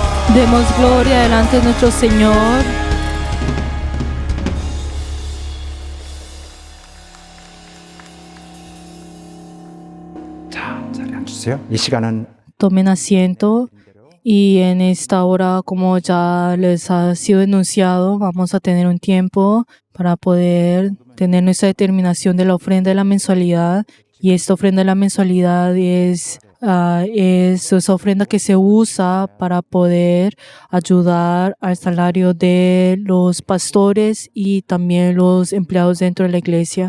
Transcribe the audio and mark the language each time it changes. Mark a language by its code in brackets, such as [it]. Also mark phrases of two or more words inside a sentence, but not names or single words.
[es] Demos gloria delante de nuestro Señor. [ko] 자, 자리 앉으세요. 이 시간은 [es] Tomen asiento y en esta hora, como ya les ha sido enunciado, vamos a tener un tiempo para poder tener nuestra determinación de la ofrenda de la mensualidad. Y esta ofrenda de la mensualidad es esa ofrenda que se usa para poder ayudar al salario de los pastores y también los empleados dentro de la iglesia.